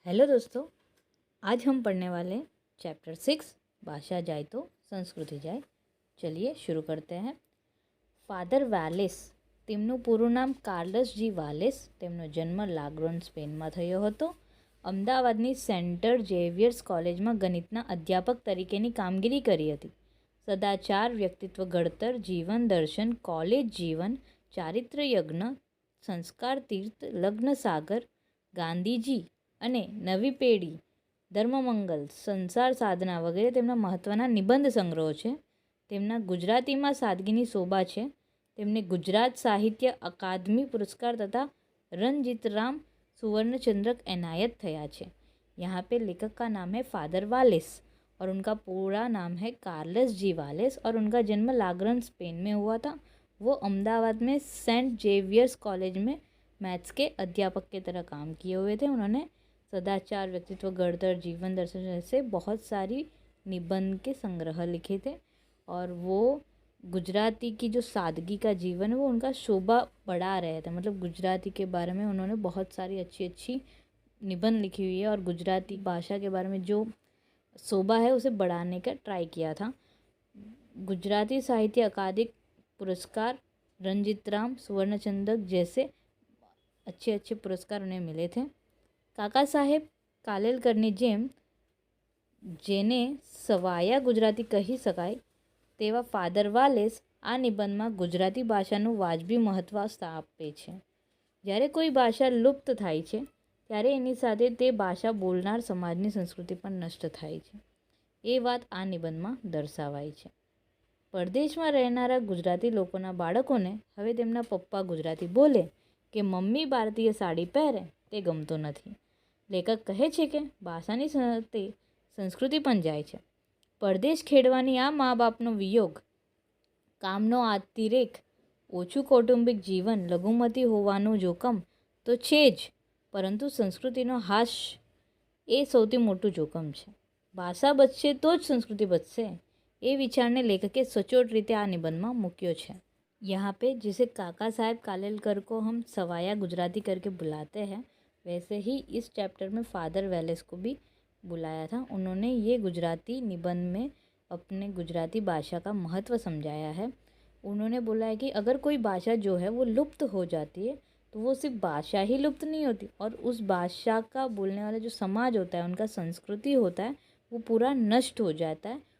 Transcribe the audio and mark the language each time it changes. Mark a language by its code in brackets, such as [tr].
[hi] दोस्तों, आज हम पढ़ने वाले हैं चैप्टर 6 भाषा जाए तो संस्कृति जाए। चलिए शुरू करते हैं। [gu] ફાધર વાલેસ તેમનું પૂરું નામ કાર્લસ જી વાલેસ, તેમનો જન્મ लाग्रोन સ્પેનમાં થયો હતો। અમદાવાદની સેન્ટર ઝેવિયર્સ કોલેજમાં ગણિતના અધ્યાપક તરીકેની કામગીરી કરી હતી। સદાચાર, વ્યક્તિત્વ ઘડતર, જીવન દર્શન, કોલેજ જીવન, ચારિત્ર યજ્ઞ, સંસ્કાર તીર્થ, લગ્ન સાગર, ગાંધીજી અને નવી પેઢી, ધર્મમંગલ, સંસાર સાધના વગેરે તેમના મહત્ત્વના નિબંધ સંગ્રહો છે। તેમના ગુજરાતીમાં સાદગીની શોભા છે। તેમને ગુજરાત સાહિત્ય અકાદમી पुरस्कार तथा रणजीतराम सुवर्णचंद्रक एनायत थया छे। [hi] यहाँ पे लेखक का नाम है फादर वालेस और उनका पूरा नाम है कार्लस जी वालेस और उनका जन्म लाग्रन स्पेन में हुआ था। वो अहमदाबाद में सेंट जेवियर्स कॉलेज में मैथ्स के अध्यापक की तरह काम किए हुए थे। उन्होंने सदाचार, व्यक्तित्व घड़तर, जीवन दर्शन जैसे बहुत सारी निबंध के संग्रह लिखे थे और वो गुजराती की जो सादगी का जीवन है वो उनका शोभा बढ़ा रहे थे। मतलब गुजराती के बारे में उन्होंने बहुत सारी अच्छी अच्छी निबंध लिखी हुई है और गुजराती भाषा के बारे में जो शोभा है उसे बढ़ाने का ट्राई किया था। गुजराती साहित्य अकादमी पुरस्कार, रणजीतराम सुवर्णचंद्रक जैसे अच्छे अच्छे पुरस्कार उन्हें मिले थे। [gu] काका साहेब કાલેલકરની જેમ જેને સવાયા ગુજરાતી કહી શકાય તેવા ફાધર વાલેસ આ નિબંધમાં ગુજરાતી ભાષાનું વાજબી મહત્ત્વ આપે છે। જ્યારે કોઈ ભાષા લુપ્ત થાય છે ત્યારે એની સાથે તે ભાષા બોલનાર સમાજની સંસ્કૃતિ પણ નષ્ટ થાય છે, એ વાત આ નિબંધમાં દર્શાવાય છે। પરદેશમાં રહેનારા ગુજરાતી લોકોના બાળકોને હવે તેમના પપ્પા ગુજરાતી બોલે કે મમ્મી ભારતીય સાડી પહેરે તે ગમતું નથી। લેખક કહે છે કે ભાષાની સાથે સંસ્કૃતિ પણ જાય છે। પરદેશ ખેડવાની આ મા બાપનો વિયોગ, કામનો અતિરેક, ઓછું કૌટુંબિક જીવન, લઘુમતી હોવાનું જોખમ તો છે જ, પરંતુ સંસ્કૃતિનો હાશ એ સૌથી મોટું જોખમ છે। ભાષા બચશે તો જ સંસ્કૃતિ બચશે, એ વિચારને લેખકે સચોટ રીતે આ નિબંધમાં મૂક્યો છે। [hi] यहाँ पे जिसे काका साहेब कालेलकर को हम सवाया गुजराती करके बुलाते हैं, वैसे ही इस चैप्टर में फादर वेलेस को भी बुलाया था। उन्होंने ये गुजराती निबंध में अपने गुजराती भाषा का महत्व समझाया है। उन्होंने बोला है कि अगर कोई भाषा जो है वो लुप्त हो जाती है तो वो सिर्फ भाषा ही लुप्त नहीं होती और उस भाषा का बोलने वाला जो समाज होता है, उनका संस्कृति होता है, वो पूरा नष्ट हो जाता है।